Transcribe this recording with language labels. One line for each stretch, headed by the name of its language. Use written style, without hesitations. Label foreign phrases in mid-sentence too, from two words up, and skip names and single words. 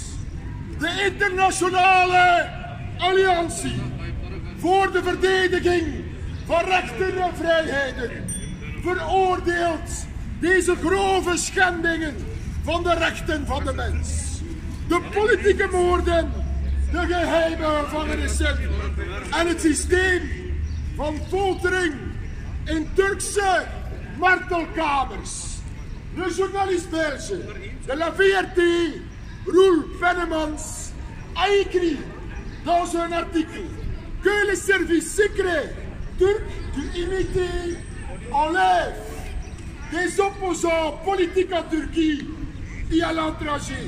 Dutch: De internationale alliantie voor de verdediging van rechten en vrijheden veroordeelt deze grove schendingen van de rechten van de mens. De politieke moorden, de geheime gevangenissen en het systeem van foltering in Turkse martelkamers.
French: Le journaliste belge de la VRT, Roel Pennemans, a écrit dans un article que les services secrets turcs du MIT enlèvent des opposants politiques en Turquie et à l'étranger.